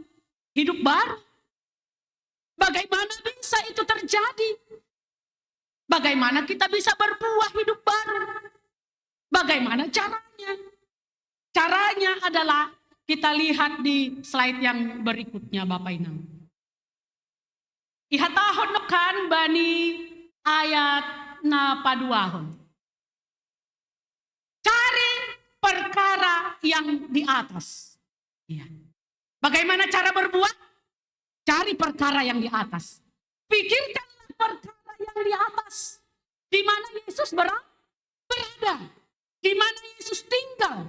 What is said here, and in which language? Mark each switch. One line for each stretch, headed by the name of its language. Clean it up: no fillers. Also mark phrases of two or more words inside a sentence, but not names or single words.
Indonesian: Hidup baru. Bagaimana bisa itu terjadi? Bagaimana kita bisa berbuah hidup baru? Bagaimana caranya? Caranya adalah kita lihat di slide yang berikutnya Bapak Inang.
Batak Simalungun: Ihatahon nekan bani ayat na paduahon.
Indonesian: Cari perkara yang di atas. Ya. Bagaimana cara berbuat? Cari perkara yang di atas. Pikirkanlah perkara yang di atas. Di mana Yesus berada. Di mana Yesus tinggal.